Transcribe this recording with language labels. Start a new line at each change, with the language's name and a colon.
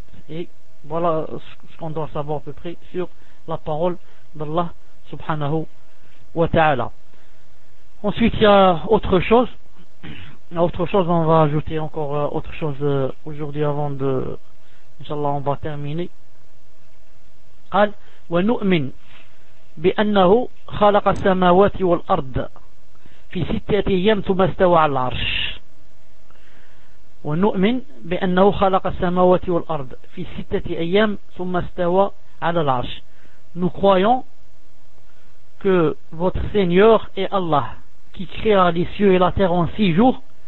French: Et voilà ce qu'on doit savoir à peu près sur la parole d'Allah subhanahu wa ta'ala. Ensuite, il y a autre chose. Autre chose, on va ajouter encore autre chose aujourd'hui avant de, inshallah, on va terminer.
Arabic: قال ونؤمن بأنه خلق السماوات والأرض في ستة أيام ثم استوى على العرش. ونؤمن بأنه خلق السماوات والأرض في ستة أيام ثم استوى على العرش.
French: Nous croyons que votre Seigneur est Allah qui créa les cieux et la terre en six jours.